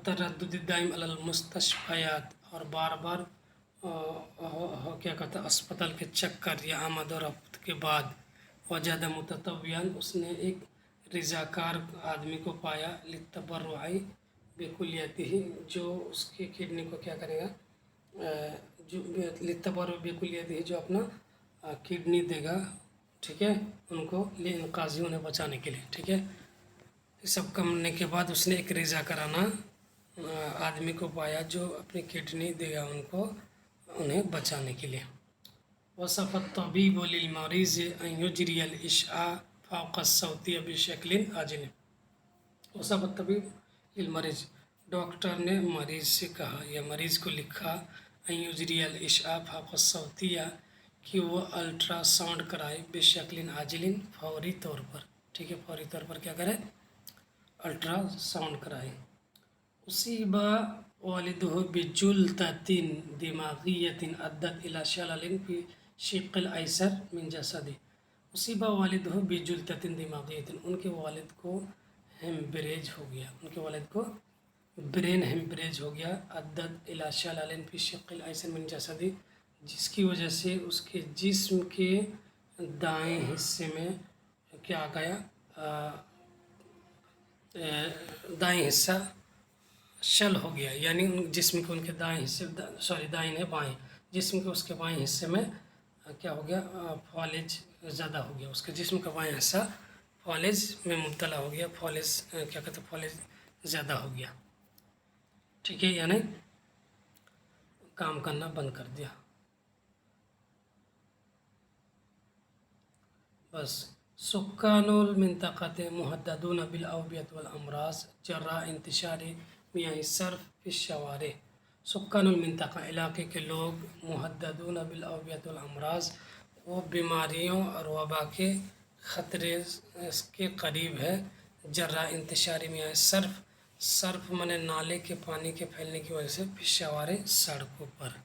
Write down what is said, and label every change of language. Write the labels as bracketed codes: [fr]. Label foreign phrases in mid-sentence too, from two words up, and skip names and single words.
[ar] تردد دائم على المستشفيات, [ur] اور بار بار کیا کہتا ہے اسپتال کے چکر یا آمد اور رفت کے بعد, [ar] وجد متطوعا, [ur] اس نے ایک رضاکار آدمی کو پایا, [ar] ليتبرع بكليته, [ur] جو اس کے کڈنی کو کیا کرے گا، جو [ar] ليتبرع بكليته, [ur] جو اپنا کڈنی دے گا، ٹھیک ہے، ان کو لإنقاذه، انہیں بچانے کے لیے. ٹھیک ہے، یہ سب کرنے کے بعد اس نے ایک رضاکارانہ آدمی کو پایا جو اپنی کڈنی دے گا ان کو، انہیں بچانے کے لیے. [ar] وصفت طبيب للمريض أن يجري الأشعة فوق الصوتية بشكل عاجل. وصفت طبيب للمريض, [ur] ڈاکٹر نے مریض سے کہا یا مریض کو لکھا, [ar] أن يجري الأشعة فوق الصوتية, [ur] کہ وہ الٹراساؤنڈ کرائے, [ar] بشكل عاجل, [ur] فوری طور پر. ٹھیک ہے، فوری طور پر کیا کرے، الٹراساؤنڈ کرائے. [ar] أصيب والده بجلطة دماغية أدت إلى شلل في شق الأيسر من جسدي. أصيب والده بجلطة دماغية, [ur] ان کے والد کو ہیمرج ہو گیا، ان کے والد کو [en] brain hemorrhage [ur] ہو گیا, [ar] أدت إلى شلل في شق الأيسر من جسدي, [ur] جس کی وجہ سے اس کے جسم کے دائیں حصے میں کیا آ گیا, دائیں حصہ شل ہو گیا، یعنی ان جسم کے ان کے دائیں حصے، دائیں نہیں بائیں، جسم کے اس کے بائیں حصے میں کیا ہو گیا، فالج زیادہ ہو گیا، اس کے جسم کا بائیں حصہ فالج میں مبتلا ہو گیا، فالج کیا کہتے ہیں، فالج زیادہ ہو گیا. ٹھیک ہے، یعنی کام کرنا بند کر دیا بس. [ar] سكان المنطقة مهددون بالأوبئة والأمراض جراء انتشار مياه الصرف في الشوارع. سكان المنطقة, [ur] علاقے کے لوگ, [ar] مهددون بالأوبئة والأمراض, [ur] وہ بیماریوں اور وبا کے خطرے کے قریب ہے. [ar] جراء انتشار مياه الصرف, [ur] صرف مانے نالے کے پانی کے پھیلنے کی وجہ سے, [ar] في الشوارع [ur] سڑکوں پر.